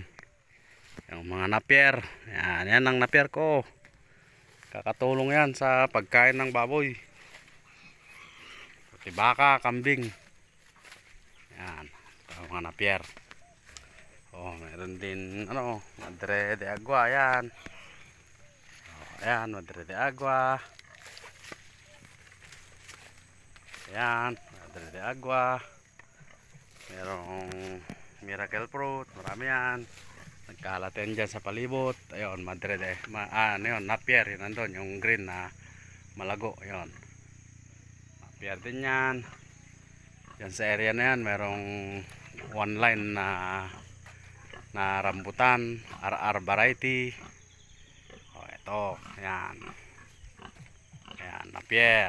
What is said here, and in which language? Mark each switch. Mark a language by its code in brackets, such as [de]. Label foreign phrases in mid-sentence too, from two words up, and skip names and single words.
[tl] Yung mga napier. Ayan, yan ang napier ko. Kakatulong yan sa pagkain ng baboy. Pati baka, kambing. Ayan, ito mga napier. Oh, meron din ano, madre de agua yan. Oh, ayan, madre de agua. Ayan, madre de agua. Merong [en] miracle fruit, [tl] marami yan. Nagkalat yan dyan sa palibot. Ayun, madre de ano yun, napier, yun nandun, yung green na malago, yun. Napier din yan. Yan sa area na yan, merong [en] one line [tl] na rambutan, RR variety. O, ito, yan. Yan, napier.